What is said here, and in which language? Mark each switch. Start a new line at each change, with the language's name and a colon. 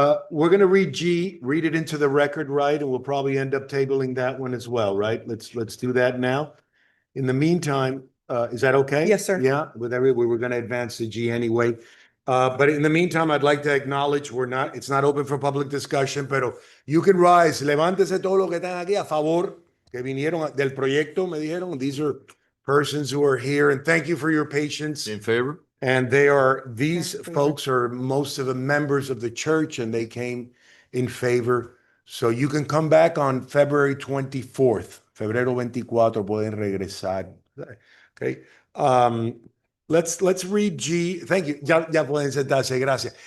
English: We're gonna read G, read it into the record, right? And we'll probably end up tabling that one as well, right? Let's do that now. In the meantime, is that okay? Yes, sir. Yeah, we were gonna advance to G anyway. But in the meantime, I'd like to acknowledge it's not open for public discussion, pero you can rise.
Spanish: Levántese todos los que están aquí a favor, que vinieron del proyecto, me dijeron.
English: These are persons who are here, and thank you for your patience. In favor? And these folks are most of the members of the church, and they came in favor. So you can come back on February 24th.
Spanish: Febrero 24 pueden regresar. Okay.
English: Let's read G. Thank you.
Spanish: Ya pueden sentarse, gracias.